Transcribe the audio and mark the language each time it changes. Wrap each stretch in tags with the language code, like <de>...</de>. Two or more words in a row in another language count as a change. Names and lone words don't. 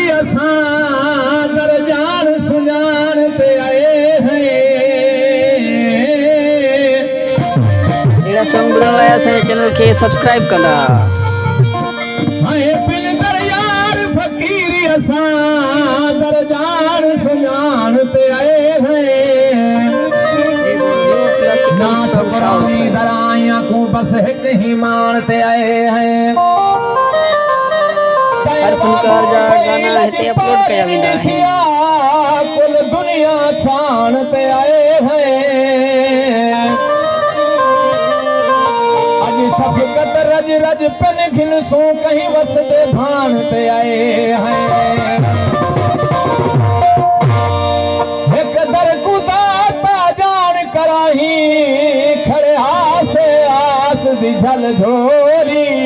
<skr>असां दर जान सुञाण ते आए हैं।</skr> <sd>अहिड़ा सॉन्ग ॿुधण लाइ असांजे चैनल खे सब्सक्राइब कंदा।</sd> <skr>बिन दर यार फ़क़ीरी असां दर जान सुञाण ते आए हैं।</skr> <en>classical song sound</en> <skr>दराइयां को बस हिक ही मान ते आए हैं।</skr> <sd>हर फनकार जा गाना हिते अपलोड कया वेंदा आहिनि।</sd> <skr>कुल दुनिया छाण ते आए हैं। अॼु शफ़क़त रज रज पिन खिन सो कहीं वसदे भाण ते आए हैं। हिक दर कुदा ता जान कराही खड़े आसे आस दी झल झोली।</skr>